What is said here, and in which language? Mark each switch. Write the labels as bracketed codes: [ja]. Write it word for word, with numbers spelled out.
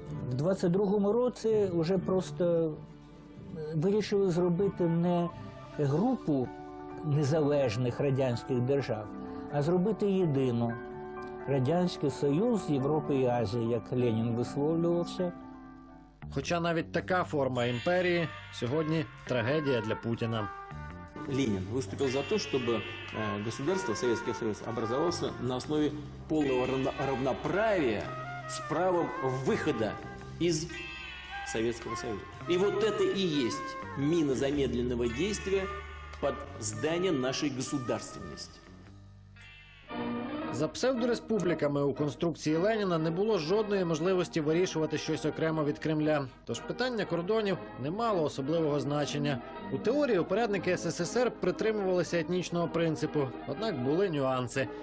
[uk] В двадцять другому році вже просто вирішили зробити не групу незалежних радянських держав, а зробити єдину. Радянський Союз Європи і Азії, як Ленін висловлювався. Хоча навіть така форма імперії сьогодні трагедія для Путіна. [ru] Ленин выступил за то, чтобы э, государство, Советский Союз, образовался на основе полного равно- равноправия с правом выхода из Советского Союза. И вот это и есть мина замедленного действия под здание нашей государственности. [uk] За псевдореспубліками у конструкції Леніна не було жодної можливості вирішувати щось окремо від Кремля. Тож питання кордонів не мало особливого значення. У теорії упередники ес ес ес ер притримувалися етнічного принципу, однак були нюанси.